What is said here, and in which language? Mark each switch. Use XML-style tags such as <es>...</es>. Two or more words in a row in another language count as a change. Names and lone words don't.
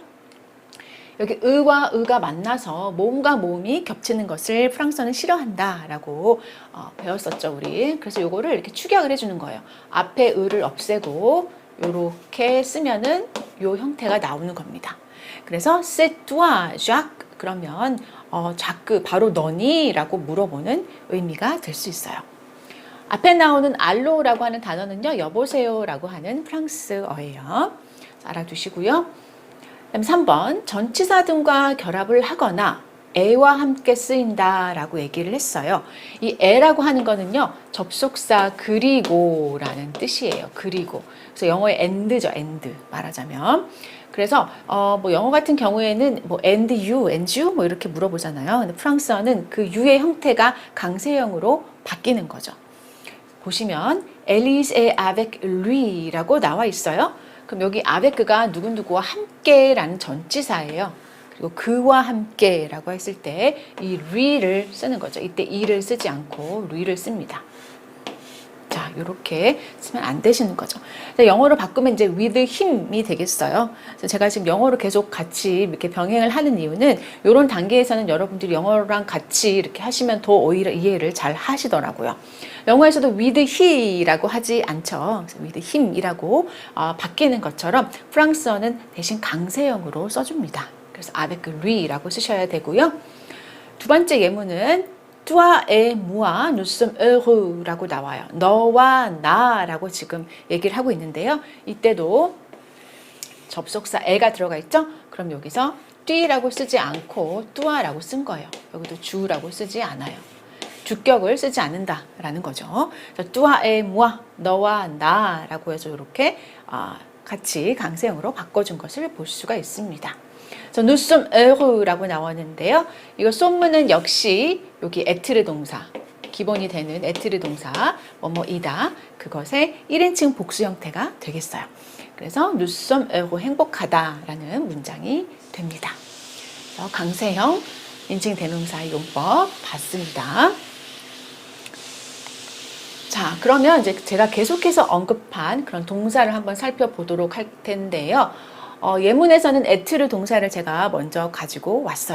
<ko>여기 의와 의가 만나서 모음과 모음이 겹치는 것을 프랑스어는 싫어한다라고 배웠었죠, 우리. 그래서 요거를 이렇게 추격을 해주는 거예요. 앞에 의를 없애고 요렇게 쓰면은 요 형태가 나오는 겁니다. 그래서</ko> <fr>c'est toi, Jacques</fr> <ko>그러면 자크 바로 너니? 라고 물어보는 의미가 될 수 있어요. 앞에 나오는 알로라고 하는 단어는요, 여보세요 라고 하는 프랑스어예요. 알아두시고요. 그다음 3번 전치사 등과 결합을 하거나 에와 함께 쓰인다 라고 얘기를 했어요. 이 에라고 하는 거는요, 접속사 그리고 라는 뜻이에요. 그리고. 그래서 영어의 and죠, and 말하자면. 그래서 뭐 영어 같은 경우에는 뭐</ko> <en>and you</en> <ko>뭐 이렇게 물어보잖아요. 근데 프랑스어는 그 you의 형태가 강세형으로 바뀌는 거죠. 보시면</ko> <fr>Elise est avec lui</fr> <ko>라고 나와 있어요. 그럼 여기 avec가 누구누구와 함께라는 전치사예요. 그리고 그와 함께라고 했을 때 이 lui를 쓰는 거죠. 이때 이를 쓰지 않고 lui를 씁니다. 자, 이렇게 쓰면 안 되시는 거죠. 영어로 바꾸면 이제</ko> <en>with him</en> <ko>이 되겠어요. 그래서 제가 지금 영어로 계속 같이 이렇게 병행을 하는 이유는 이런 단계에서는 여러분들이 영어랑 같이 이렇게 하시면 더 오히려 이해를 잘 하시더라고요. 영어에서도</ko> <en>with he</en> <ko>라고 하지 않죠. 그래서</ko> <en>with him</en> <ko>이라고 바뀌는 것처럼 프랑스어는 대신 강세형으로 써줍니다. 그래서</ko> <fr>avec lui</fr> <ko>라고 쓰셔야 되고요. 두 번째 예문은</ko> <fr>toi et moi, nous sommes heureux</fr> <ko>라고 나와요. 너와 나라고 지금 얘기를 하고 있는데요. 이때도 접속사 에가 들어가 있죠? 그럼 여기서 뛰라고 쓰지 않고 또아라고 쓴 거예요. 여기도 주라고 쓰지 않아요. 주격을 쓰지 않는다라는 거죠.</ko> <fr>toi et moi,</fr> <ko>너와 나라고 해서 이렇게 같이 강세형으로 바꿔준 것을 볼 수가 있습니다.</ko> <fr>nous sommes heureux</fr> <ko>라고 나왔는데요. 이거 솜무는 역시 여기 에트르 동사, 기본이 되는 에트르 동사, 뭐뭐이다. 그것의 1인칭 복수 형태가 되겠어요.</ko> <fr>그래서 nous sommes heureux,</fr> <ko>행복하다라는 문장이 됩니다. 강세형 인칭 대명사의 용법 봤습니다. 자, 그러면 이제 제가 계속해서 언급한 그런 동사를 한번 살펴보도록 할 텐데요. 예문에서는 에트르 동사를 제가 먼저 가지고 왔어요.</ko>